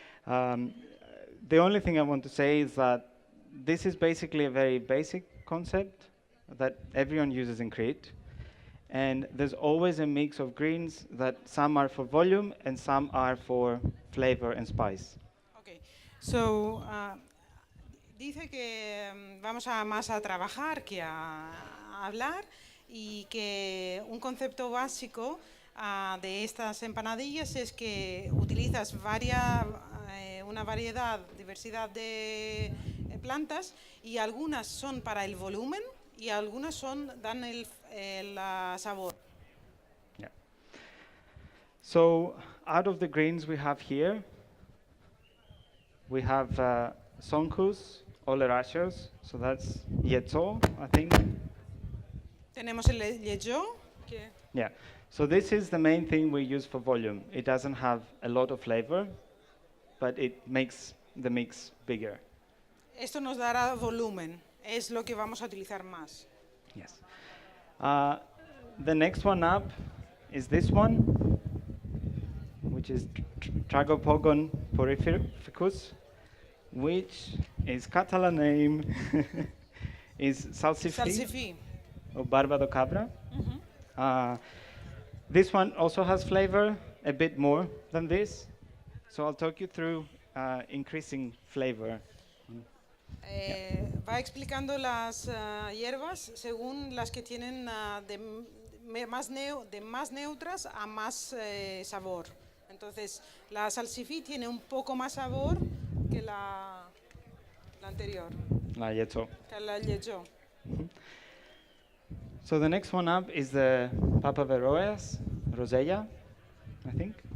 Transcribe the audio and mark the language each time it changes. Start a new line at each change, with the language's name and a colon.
English: The only thing I want to say is that this is basically a very basic concept that everyone uses in Crete. And there's always a mix of greens that some are for volume and some are for flavor and spice.
Spanish: Okay, so dice que vamos a más a trabajar que a hablar y que un concepto básico de estas empanadillas es que utilizas una variedad, diversidad de plantas y algunas son para el volumen y algunas dan el sabor.
English: Yeah. So out of the greens we have here, we have sonkus, oleraceous, so that's yetzo, I think.
Spanish: Tenemos el lechó, que
English: Yeah. So this is the main thing we use for volume. It doesn't have a lot of flavor, but it makes the mix bigger.
Spanish: esto nos dará volumen, es lo que vamos a utilizar más.
English: Yes. The next one up is this one, which is Tragopogon porphyrificus, which is Catalan name is salsifí
Spanish: Salsifí. or barbado cabra.
English: This one also has flavor, a bit more than this. So I'll talk you through increasing flavor.
Spanish: Va explicando las hierbas según las que tienen de más neutras a más sabor. Entonces, la salsifí tiene un poco más sabor que la anterior, La yetzo. que la lechó.
English: So the next one up is the Papaveroas rosella, I think.